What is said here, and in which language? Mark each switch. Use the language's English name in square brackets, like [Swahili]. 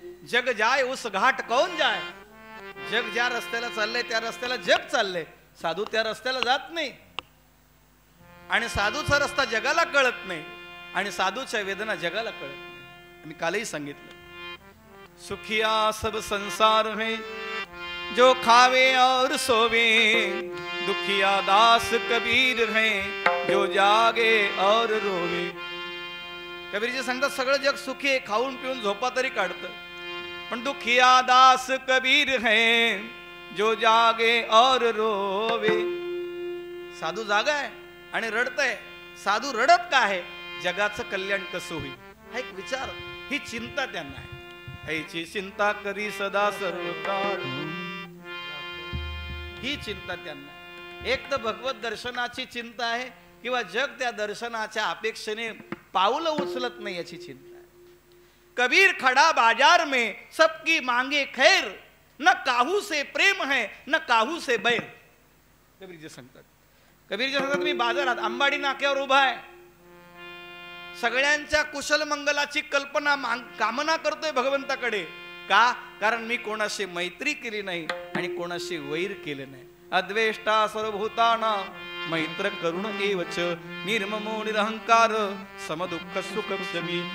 [Hindi] जग जाय उस घाट कौन जाय. [Marathi] जग ज्या रस्त्याला चाललंय त्या रस्त्याला जग चाललंय, साधू त्या रस्त्याला जात नाही. आणि साधूचा रस्ता जगाला कळत नाही आणि साधूच्या वेदना जगाला कळत नाही. मी कालही सांगितलं, [Hindi] सुखिया सब संसार है जो खावे और सोवे, दुखिया दास कबीर है जो जागे और रोवे. [Marathi] कबीरजी सांगतात सगळं जग सुखी आहे, खाऊन पिऊन झोपा तरी काढतं, पण [Hindi] दुखिया दास कबीर है जो जागे और रोवे. [Marathi] साधू जागा आहे आणि रडतय. साधू रडत का आहे? जगाचं कल्याण कसं होईल हा एक विचार, ही चिंता त्यांना आहे. ह्याची चिंता करी सदा सर्व काळ, ही चिंता त्यांना आहे. एक तर भगवत दर्शनाची चिंता आहे, किंवा जग त्या दर्शनाच्या अपेक्षेने पाऊल उचलत नाही याची चिंता आहे. [Hindi] कबीर खड़ा बाजार में सबकी मांगे खैर, न काहू से प्रेम है न काहू से बैर. [Marathi] कबीरजी सांगतात, कबीरजी सांगतात मी बाजारात अंबाडी नाक्यावर उभा आहे, सगळ्यांच्या कुशल मंगलाची कल्पना कामना करतोय भगवंताकडे. का? कारण मी कोणाशी मैत्री केली नाही आणि कोणाशी वैर केले नाही. [Sanskrit] अद्वेष्टा सर्वभूताना मैत्र करुण एवच, निर्ममो निरहंकार समदुःख सुख क्षमी.